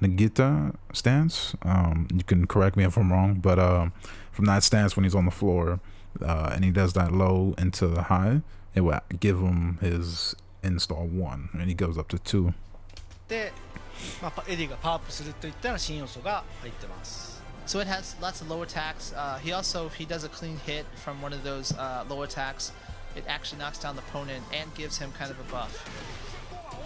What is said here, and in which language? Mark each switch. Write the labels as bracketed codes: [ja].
[en] Nagita stance. You can correct me if I'm wrong, but from that stance when he's on the floor and he does that low into the high, it will give him his install 1, and he goes up to 2. [ja] で、エディがパワーアップするといったような新要素が入ってます。 [en] So it has lots of low attacks. He also, if he does a clean hit from one of those low attacks, it actually knocks down the opponent and gives him kind of a buff.